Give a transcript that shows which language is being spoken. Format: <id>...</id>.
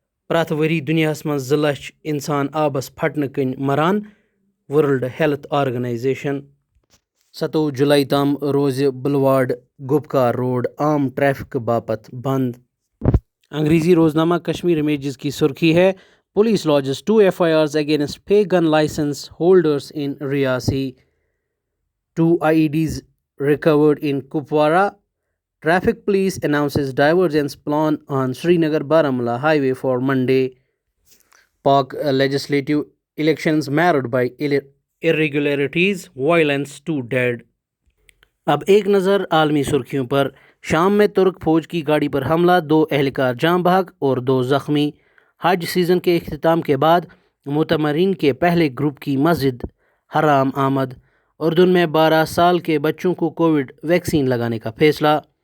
<ks>پرٛٮ۪تھ ؤری دُنیاہس منٛز 2 لچھ انسان آبس پھٹنہٕ کِنۍ مران، ورلڈ ہیلتھ آرگنائزیشن۔ 27 جولائی تام روزِ بلواڑ گوپکار روڈ عام ٹریفک باپت بند۔</ks> <ur>انگریزی روزنامہ کشمیر امیجز کی سرخی ہے:</ur> <en>Police lodges 2 FIRs against fake gun license holders in Reasi. 2 IEDs recovered in Kupwara, Traffic police announces divergence plan on Srinagar-Baramulla highway for Monday. Pak legislative elections marred by irregularities, violence, 2 dead.</en> <ur>اب ایک نظر عالمی سرخیوں پر. شام میں ترک فوج کی گاڑی پر حملہ، 2 اہلکار جاں بحق اور 2 زخمی. حج سیزن کے اختتام کے بعد معتمرین کے پہلے گروپ کی مسجد حرام آمد. اردن میں 12 سال کے بچوں کو کووڈ ویکسین لگانے کا فیصلہ.</ur>